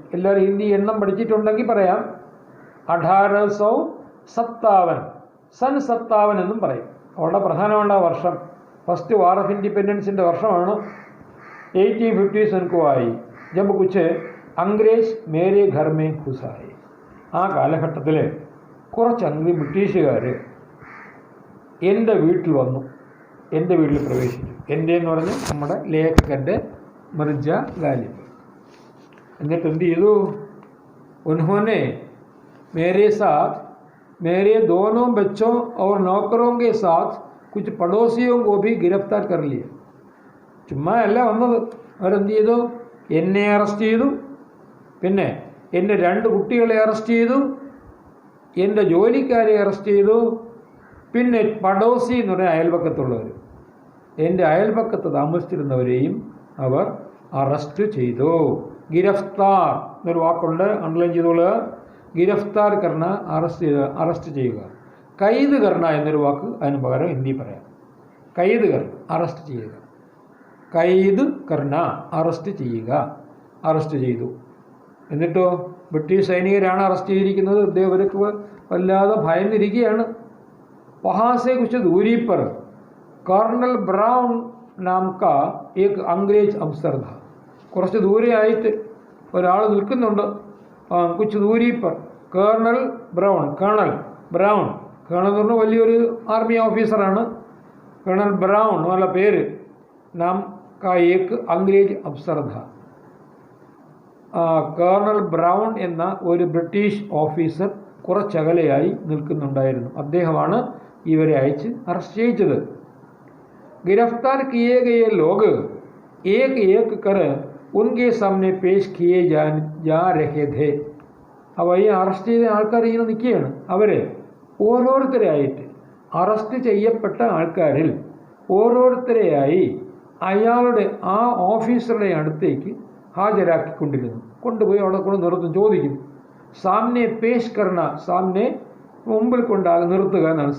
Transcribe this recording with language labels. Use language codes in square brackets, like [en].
[ml] എല്ലാവരും ഹിന്ദി എണ്ണം പഠിച്ചിട്ടുണ്ടെങ്കിൽ പറയാം. 1857 സൺ 57 എന്നും പറയും. അവരുടെ പ്രധാനപ്പെട്ട വർഷം, ഫസ്റ്റ് വാർ ഓഫ് ഇൻഡിപെൻഡൻസിൻ്റെ വർഷമാണ് [hi] 1857 को आई जब कुछ अंग्रेज मेरे घर में घुस आए. [ml] ആ കാലഘട്ടത്തിൽ കുറച്ച് ബ്രിട്ടീഷുകാർ എൻ്റെ വീട്ടിൽ വന്നു, എൻ്റെ വീട്ടിൽ പ്രവേശിച്ചു. എൻ്റെ എന്ന് പറഞ്ഞാൽ നമ്മുടെ ലേഖകൻ്റെ മിർജ ഗാലിബ്. എന്നിട്ട് എന്ത് ചെയ്തു? [hi] उन्होंने मेरे साथ मेरे दोनों बच्चों और नौकरों के साथ कुछ पड़ोसियों को भी गिरफ्तार कर लिया. [ml] ചുമ്മാ അല്ല വന്നത്. അവരെന്ത് ചെയ്തു? എന്നെ അറസ്റ്റ് ചെയ്തു, പിന്നെ എൻ്റെ 2 കുട്ടികളെ അറസ്റ്റ് ചെയ്തു, എൻ്റെ ജോലിക്കാരെ അറസ്റ്റ് ചെയ്തു, പിന്നെ പടോസി എന്ന് പറഞ്ഞാൽ അയൽപക്കത്തുള്ളവർ, എൻ്റെ അയൽപക്കത്ത് താമസിച്ചിരുന്നവരെയും അവർ അറസ്റ്റ് ചെയ്തു. ഗിരഫ്താർ എന്നൊരു വാക്കുണ്ട്, അണ്ടർലൈൻ ചെയ്തോളുക. [hi] ഗിരഫ്താർ കർണ, [ml] അറസ്റ്റ് ചെയ്യുക. [hi] കൈദ് കർണ [ml] എന്നൊരു വാക്ക് അതിന് പകരം ഹിന്ദി പറയാം. കൈദ് കർണ, അറസ്റ്റ് ചെയ്യുക. [hi] കൈദ് കർണ, [ml] അറസ്റ്റ് ചെയ്യുക. അറസ്റ്റ് ചെയ്തു. എന്നിട്ടോ ബ്രിട്ടീഷ് സൈനികരാണ് അറസ്റ്റ് ചെയ്തിരിക്കുന്നത്. ഇവർക്ക് വല്ലാതെ ഭയന്നിരിക്കുകയാണ്. [hi] വഹാസെ കുച്ച് ദൂരി പർ कर्नल ब्राउन नाम का एक अंग्रेज अफसर था. [ml] കുറച്ച് ദൂരെ ആയിട്ട് ഒരാൾ നിൽക്കുന്നുണ്ട്. [hi] കുച്ച് ദൂരി പർ [ml] കേണൽ ബ്രൗൺ എന്ന് പറഞ്ഞാൽ വലിയൊരു ആർമി ഓഫീസറാണ്. കേണൽ ബ്രൗൺ എന്നുള്ള പേര്. [hi] നാം കാ ഏക്ക് അംഗ്രേജ് അഫ്സർ ഥ. [ml] കേണൽ ബ്രൗൺ എന്ന ഒരു ബ്രിട്ടീഷ് ഓഫീസർ കുറച്ചകലെയായി നിൽക്കുന്നുണ്ടായിരുന്നു. അദ്ദേഹമാണ് ഇവരെ അയച്ച് അറസ്റ്റ് ചെയ്യിച്ചത്. [hi] गिरफ्तार किए गए लोग एक एक कर उनके सामने पेश किए जा रहे थे. [ml] അപ്പോൾ ഈ അറസ്റ്റ് ചെയ്ത ആൾക്കാർ ഇങ്ങനെ നിൽക്കുകയാണ്. അവർ ഓരോരുത്തരെയായിട്ട് അറസ്റ്റ് ചെയ്യപ്പെട്ട ആൾക്കാരിൽ ഓരോരുത്തരെയായി അയാളുടെ ആ ഓഫീസറുടെ അടുത്തേക്ക് ഹാജരാക്കിക്കൊണ്ടിരുന്നു. കൊണ്ടുപോയി അവിടെ കൊണ്ട് നിർത്തും, ചോദിക്കും. [hi] സാമ്നെ പേഷ് കർണ, [ml] സാമ്നെ മുമ്പിൽ നിർത്തുക എന്നാണ്.